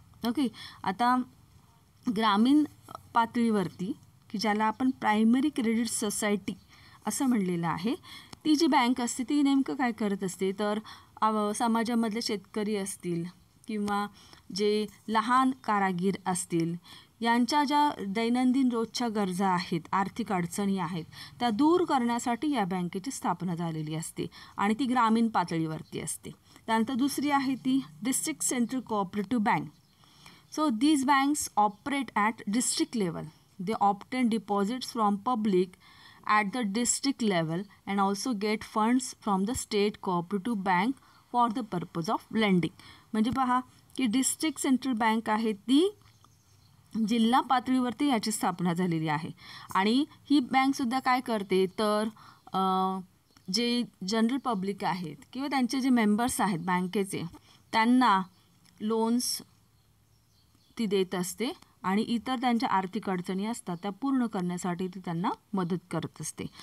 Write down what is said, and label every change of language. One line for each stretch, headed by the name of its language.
Marathi: Okay, आता ग्रामीण पातळीवरती की ज्याला आपण प्रायमरी क्रेडिट सोसायटी असं म्हणलेलं आहे, ती जी बँक असते ती नेमकं काय करत असते तर समाजामधले शेतकरी असतील किंवा जे लहान कारागीर असतील यांच्या ज्या दैनंदिन रोजच्या गरजा आहेत, आर्थिक अडचणी आहेत, त्या दूर करण्यासाठी या बँकेची स्थापना झालेली असते आणि ती ग्रामीण पातळीवरती असते. त्यानंतर दुसरी आहे ती district central cooperative bank.
English: So these banks operate at district level. They obtain deposits from public at the district level and also get funds from the state cooperative bank for the purpose of lending.
Marathi: म्हणजे पहा की district central bank आहे ती जिल्हा पातळीवरती याची स्थापना झालेली आहे. आणि ही बँकसुद्धा काय करते तर जे जनरल पब्लिक आहेत किंवा त्यांचे जे मेंबर्स आहेत बँकेचे, त्यांना लोन्स ती देत असते आणि इतर त्यांच्या आर्थिक अडचणी असतात त्या पूर्ण करण्यासाठी ती त्यांना मदत करत असते.